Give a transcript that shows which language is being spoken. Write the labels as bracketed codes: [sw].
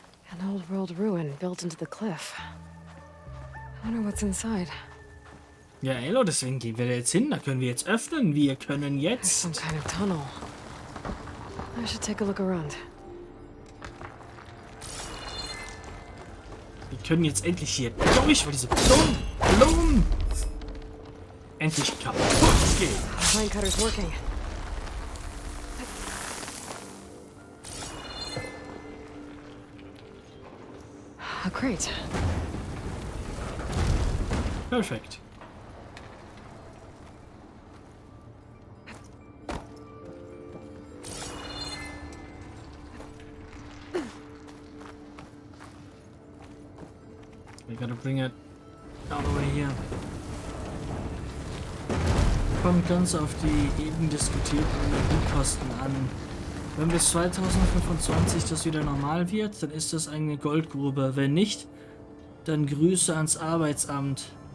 [en] An old world ruin built into the cliff. I wonder what's inside. [de] Ja, Elo, deswegen gehen wir da jetzt hin. Da können wir jetzt öffnen. Wir können jetzt... [en] Some kind of tunnel. I should take a look around. [de] Wir können jetzt endlich hier durch, weil diese Blumen endlich kaputt gehen. [en] Line cutter's working. A crate. [de] Perfekt. [en] We gotta bring it all the way here. [de] Kommt ganz auf die eben diskutierten Energiekosten an. Wenn bis 2025 das wieder normal wird, dann ist das eine Goldgrube. Wenn nicht, dann Grüße ans Arbeitsamt.